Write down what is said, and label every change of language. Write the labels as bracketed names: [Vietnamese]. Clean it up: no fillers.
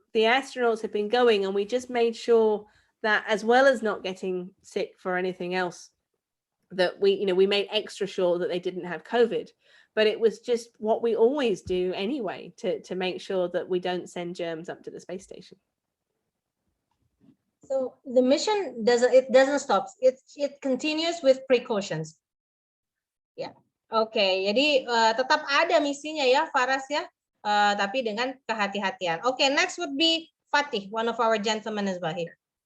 [English] the astronauts have been going, and we just made sure that, as well as not getting sick for anything else, that we made extra sure that they didn't have COVID. But it was just what we always do anyway, to make sure that we don't send germs up to the space station. So the mission doesn't stop. It continues with precautions. [Indonesian] Ya, oke. Jadi tetap ada misinya ya, Faras ya, tapi dengan kehati-hatian. [English] Oke, next would be Fatih, one of our gentlemen as well here.